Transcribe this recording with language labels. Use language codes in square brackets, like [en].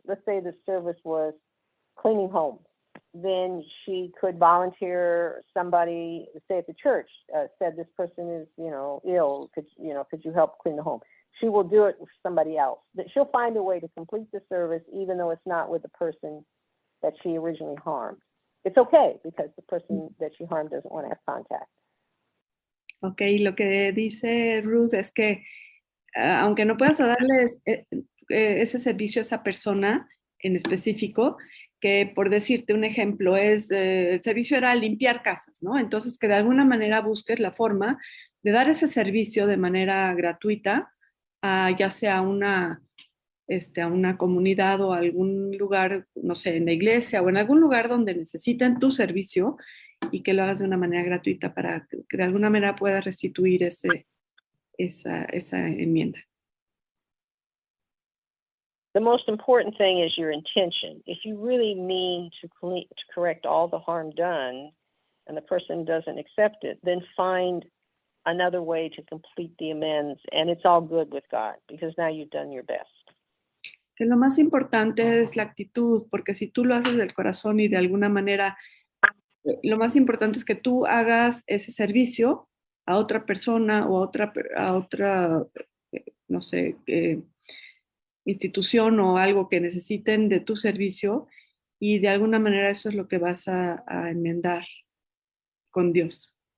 [en] Let's say the service was cleaning homes. Then she could volunteer somebody, say at the church, said this person is, ill. Could you help clean the home? She will do it with somebody else. She'll find a way to complete the service, even though it's not with the person that she originally harmed. It's okay because the person that she harmed doesn't want to have contact. [es] Okay, lo que dice Ruth es que aunque no puedas darle ese servicio a esa persona en específico, que por decirte un ejemplo el servicio era limpiar casas, ¿no? Entonces que de alguna manera busques la forma de dar ese servicio de manera gratuita, ya sea a una comunidad o algún lugar, no sé, en la iglesia o en algún lugar donde necesiten tu servicio, y que lo hagas de una manera gratuita para que de alguna manera puedas restituir esa enmienda. [en] The most important thing is your intention. If you really mean to correct all the harm done and the person doesn't accept it, then find another way to complete the amends, and it's all good with God because now you've done your best. [es] Que lo más importante es la actitud, porque si tú lo haces del corazón y de alguna manera, lo más importante es que tú hagas ese servicio a otra persona o a otra no sé, institución o algo que necesiten de tu servicio, y de alguna manera eso es lo que vas a enmendar con Dios.